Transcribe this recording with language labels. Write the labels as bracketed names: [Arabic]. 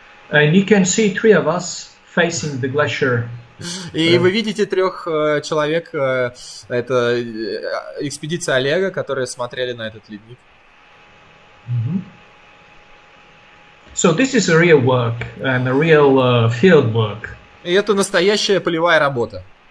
[English] And you can see 3 of us facing the glacier. [Russian] И вы видите 3 человек, это экспедиция Олега, которые смотрели на этот ледник. [English] So this is a real work and a real field work. [Russian] И это настоящая полевая работа.